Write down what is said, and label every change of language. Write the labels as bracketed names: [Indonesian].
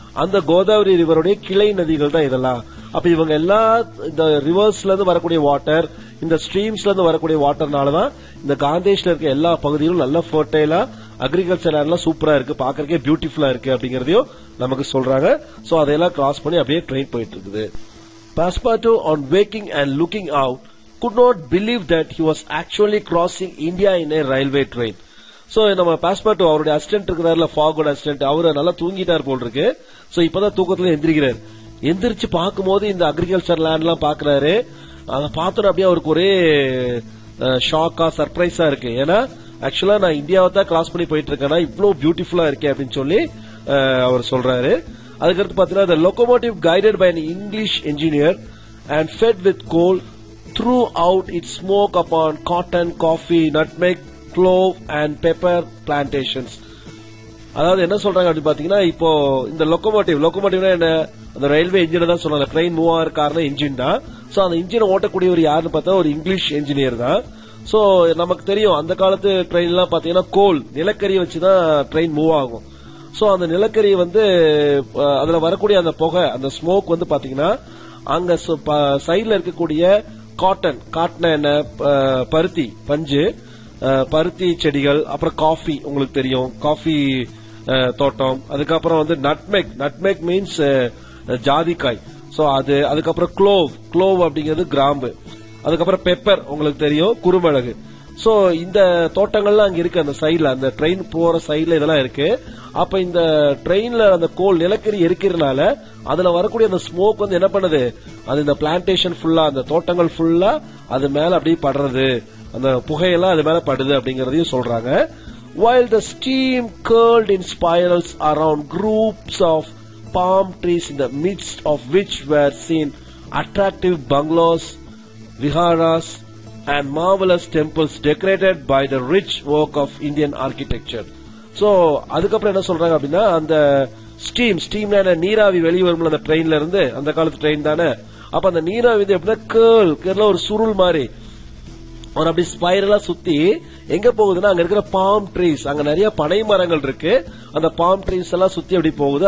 [Tamil] அந்த கோதாவரி ரிவருடைய கிளை நதிகள் தான் இதெல்லாம். அப்ப இவங்க எல்லா இந்த ரிவர்ஸ்ல இருந்து வரக்கூடிய வாட்டர், இந்த ஸ்ட்ரீம்ஸ்ல இருந்து வரக்கூடிய வாட்டர்னாலதான் இந்த காந்தேஷ்ல இருக்க எல்லா பகுதிகளும் நல்ல ஃபர்டைலா அக்ரிகல்ச்சர் லேண்ட்லாம் சூப்பரா இருக்கு, பாக்குறதுக்கே பியூட்டிஃபுல்லா இருக்கு அப்படிங்கறதையும் நமக்கு சொல்றாங்க. சோ அதெல்லாம் கிராஸ் பண்ணி அப்படியே ட்ரெயின் போயிட்டு இருக்குது. [English] Passepartout, on waking and looking out, could not believe that he was actually crossing India in a railway train. [Tamil] So நம்ம பாஸ்போர்ட் அவருடைய அசிஸ்டன்ட் இருக்கிறாருல, ஃபாகோட அசிஸ்டன்ட், அவரு நல்லா தூங்கிட்டார் போல் இருக்கு. சோ இப்பதான் தூக்கத்துல எந்திரிக்கிறாரு. எந்திரிச்சு பார்க்கும்போது இந்த அக்ரிகல்ச்சர் லேண்ட் எல்லாம் பாக்குறாரு. அதை பார்த்தோம் அப்படியே அவருக்கு ஒரே ஷாக்கா சர்ப்ரைஸா இருக்கு. ஏன்னா ஆக்சுவலா நான் இந்தியாவை தான் கிராஸ் பண்ணி போயிட்டு இருக்கேன்னா இவ்வளவு பியூட்டிஃபுல்லா இருக்கே அப்படின்னு சொல்லி அவர் சொல்றாரு. அதுக்கடுத்து பாத்தீங்கன்னா [English] the locomotive guided by an English engineer and fed with coal threw out its smoke upon cotton, coffee, nutmeg, clove and pepper plantations. [Tamil] அதாவது என்ன சொல்றாங்க அப்படின்னு பாத்தீங்கன்னா, இப்போ இந்த லொக்கோமோட்டிவ்னா என்ன, அந்த ரயில்வே இன்ஜின் தான் சொல்றாங்க. ட்ரெயின் மூவ் ஆகிற காரணம் இன்ஜின் தான். சோ அந்த இன்ஜினை ஓட்டக்கூடியவர் யாருன்னு பார்த்தா ஒரு இங்கிலீஷ் என்ஜினியர் தான். சோ நமக்கு தெரியும் அந்த காலத்து ட்ரெயின் எல்லாம் பாத்தீங்கன்னா கோல் நிலக்கரி வச்சுதான் ட்ரெயின் மூவ் ஆகும். சோ அந்த நிலக்கரி அதுல வரக்கூடிய அந்த புகை, அந்த ஸ்மோக் பாத்தீங்கன்னா அங்க சைட்ல இருக்கக்கூடிய காட்டன் என்ன, பருத்தி பஞ்சு, பருத்தி செடிகள், அப்புறம் காஃபி, உங்களுக்கு தெரியும் காஃபி தோட்டம், அதுக்கப்புறம் நட்மெக் மீன்ஸ் ஜாதிக்காய். சோ அதுக்கப்புறம் க்ளோவ் அப்படிங்கிறது கிராம்பு, அதுக்கப்புறம் பெப்பர் உங்களுக்கு தெரியும் குறுமிளகு. சோ இந்த தோட்டங்கள்லாம் அங்க இருக்கு, அந்த சைட்ல, அந்த ட்ரெயின் போற சைட்ல இதெல்லாம் இருக்கு. அப்ப இந்த ட்ரெயின்ல அந்த கோல் நிலக்கரி எரிக்கிறதுனால அதுல வரக்கூடிய அந்த ஸ்மோக் என்ன பண்ணுது, அது இந்த பிளான்டேஷன் ஃபுல்லா, அந்த தோட்டங்கள் ஃபுல்லா அது மேல அப்படியே படுறது, அந்த புகையெல்லாம் அது மேல படுது அப்படிங்கறதையும் சொல்றாங்க. [English] While the steam curled in spirals around groups of palm trees in the midst of which were seen attractive bungalows, viharas and marvelous temples decorated by the rich work of Indian architecture. [Tamil] So அதுக்கப்புறம் என்ன சொல்றாங்க அப்படின்னா, அந்த ஸ்டீம்னா நீராவி வெளியே வரும்ல அந்த ட்ரெயின்ல இருந்து, அந்த காலத்து ட்ரெயின் தானே. அப்ப அந்த நீராவி எப்படின்னா கேர்ல ஒரு சுருள் மாதிரி அப்படி ஸ்பைரலா சுத்தி எங்க போகுதுன்னா, அங்க இருக்கிற பாம் ட்ரீஸ், அங்க நிறைய பனை மரங்கள் இருக்கு, அந்த பாம் ட்ரீஸ் எல்லாம் சுத்தி அப்படி போகுது.